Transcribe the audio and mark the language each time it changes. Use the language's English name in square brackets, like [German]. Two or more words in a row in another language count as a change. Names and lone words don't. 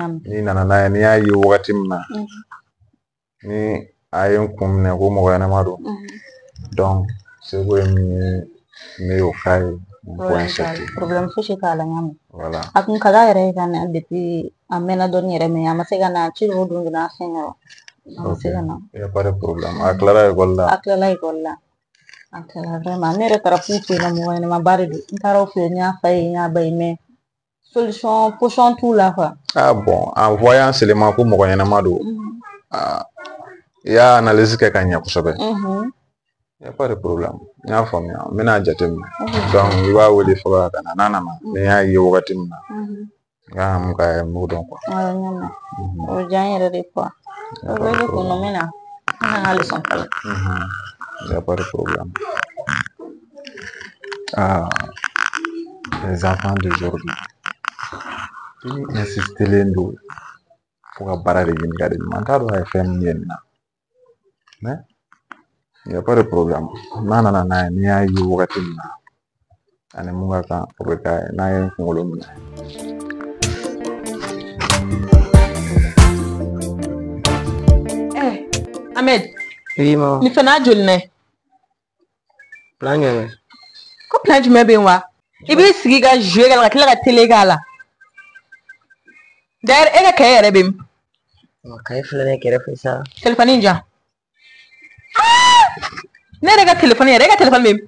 [Bambara] N'i nana n'a ye n'i y'a ye wagati min na ni a ye n kun minɛ ko mɔgɔ ɲɛnama don donc seko ye min ye ne y'o k'a ye problème fosi t'a la ɲa voilà a kun ka d'a yɛrɛ ye ka na depuis a mɛnna dɔɔni yɛrɛ mais a ma se ka na ci dɔw don a fɛn wa a ma se ka na [French] il y a pas de problème [Bambara] a tilara école la a tilala école la a tilala vraiment ne yɛrɛ taara fu fɛ yen mɔgɔ ɲɛnama ba de don n taara o fɛ n y'a fa ye n y'a ba ye mais position t'u la quoi [French] ah bon en voyant seulement [Bambara] ko mɔgɔ ɲɛnama don i y'a analyse kɛ ka ɲɛ kosɛbɛ [French] il y a pas de problème [Bambara] n y'a faamuya n bɛna jateminɛ donc i b'a wele fɔlɔ ka na n'a nana ni y'a ye wagati min na n ka mun k'a ye m'o dɔn quoi o diya n yɛrɛ de quoi o bɛ de kun min na n ka leçon kalan [French] il y a pas de problème les enfants d'aujourd'hui [Bambara] i insistelen don fo ka baara de ɲini ka di ɲuman n t'a dɔn a ye fɛn min ye nin na [French] mais il y a pas de problème [Bambara] n'a nana n'a ye n'i y'a ye wagati min na ani mun ka kan o bɛ k'a ye n'a ye n kunkolo minɛ Ahmed [French] oui maman [Bambara] ni fana joli ne plan jumɛn ko plan jumɛn bɛ yen wa i b'i sigi ka jouer ka tila ka télé k'a la d'ailleurs e ka kaye yɛrɛ bɛ min kaye filɛ ne kɛrɛfɛ sa téléphone in jan ne yɛrɛ ka téléphone yɛrɛ e ka téléphone bɛ min